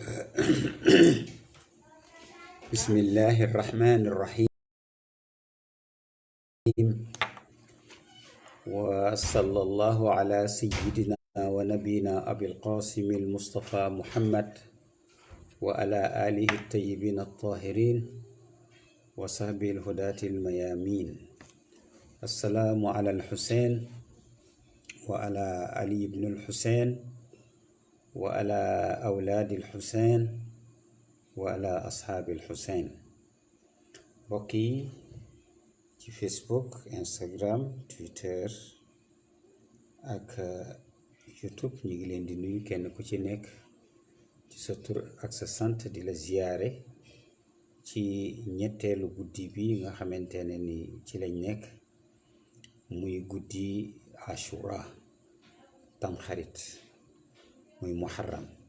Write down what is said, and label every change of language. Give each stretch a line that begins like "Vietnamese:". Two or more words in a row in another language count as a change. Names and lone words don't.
Arabic: بسم الله الرحمن الرحيم وصلى الله على سيدنا ونبينا أبي القاسم المصطفى محمد وعلى آله الطيبين الطاهرين وصحبه الهداة الميامين. السلام على الحسين وعلى علي بن الحسين وعلى أولاد الحسين وعلى أصحاب الحسين.
Wolof: بوكي ci Facebook, Instagram, Twitter ak YouTube ñu ngi leen di nuyu kenn ku ci nekk ci sa tur ak sa sant di la ziyaare ci ñetteelu guddi bi nga xamante ne ni ci lañ nekk muy guddi Ashura Tamxarit muy Muharram.